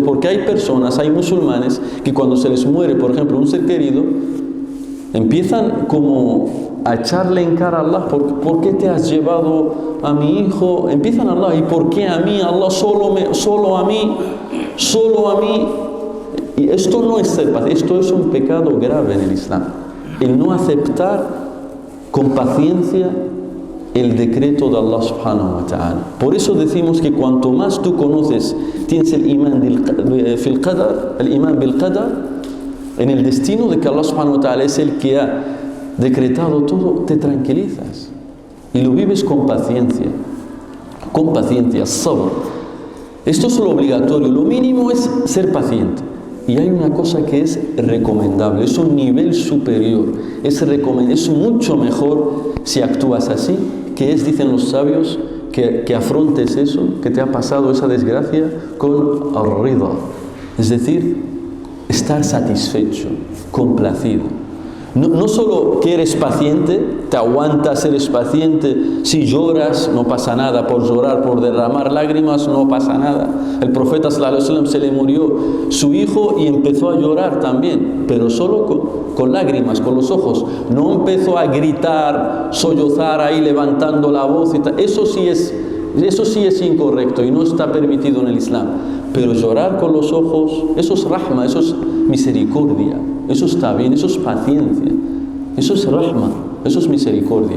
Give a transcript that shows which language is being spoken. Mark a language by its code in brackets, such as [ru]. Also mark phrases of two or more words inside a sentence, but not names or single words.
[es] Porque hay personas, hay musulmanes, que cuando se les muere, por ejemplo, un ser querido, empiezan como a echarle en cara a Allah: ¿por qué te has llevado a mi hijo? Empiezan a Allah: ¿y por qué a mí? Allah solo a mí. Y esto no es ser paciente, esto es un pecado grave en el Islam. El no aceptar con paciencia el decreto de [ar] الله سبحانه وتعالى. [es] Por eso decimos que cuanto más tú conoces, tienes el imán [ar] بالقدر, [es] en el destino de que [ar] الله سبحانه وتعالى [es] es el que ha decretado todo, te tranquilizas y lo vives con paciencia, sabr. Esto es lo obligatorio, lo mínimo es ser paciente. Y hay una cosa que es recomendable, es un nivel superior, es mucho mejor si actúas así, que es, dicen los sabios, que afrontes eso, que te ha pasado esa desgracia, con ar-rida, es decir, estar satisfecho, complacido. No solo que eres paciente, te aguantas, eres paciente, si lloras no pasa nada, por llorar, por derramar lágrimas no pasa nada. El profeta [ar] صلى الله عليه وسلم [es] se le murió su hijo y empezó a llorar también, pero solo con lágrimas, con los ojos. No empezó a gritar, sollozar ahí levantando la voz y tal. Eso sí es incorrecto y no está permitido en el Islam. Pero llorar con los ojos, eso es rahma, eso es misericordia, eso está bien, eso es paciencia, eso es rahma, eso es misericordia.